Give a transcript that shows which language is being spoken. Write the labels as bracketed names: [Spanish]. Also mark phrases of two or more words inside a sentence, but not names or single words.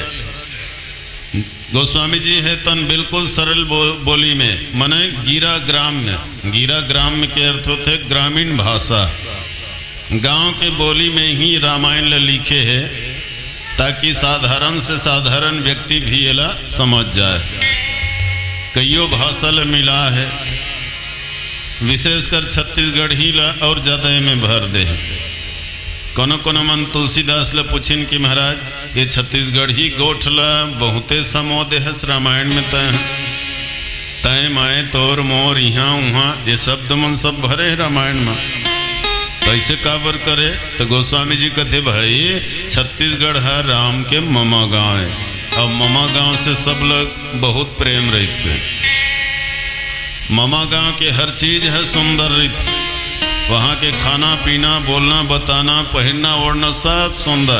[Chhattisgarhi] गोस्वामी जी है तन बिल्कुल सरल बोली में, माने गीरा ग्राम्य। गीरा ग्राम्य के अर्थ होते ग्रामीण भाषा, गांव के बोली में ही रामायण लिखे है ताकि साधारण से साधारण व्यक्ति भी ये समझ जाए। कईयों भाषा ल मिला है, विशेषकर छत्तीसगढ़ी ला और ज़्यादा में भर दे। कोनो कोनो मन तुलसीदास ला पूछिन कि महाराज ये छत्तीसगढ़ी गोठ ला बहुते समोद है रामायण में तय माए तोर मोर यहाँ वहाँ ये शब्द मन सब भरे है रामायण में, कैसे काबर करे। तो गोस्वामी जी कहते भाई छत्तीसगढ़ है राम के ममा गाँव है और ममा गाँव से सब लोग बहुत प्रेम रहते। ममा गाँव के हर चीज है सुंदर रीत, वहाँ के खाना पीना बोलना बताना पहनना ओढ़ना सब सुंदर।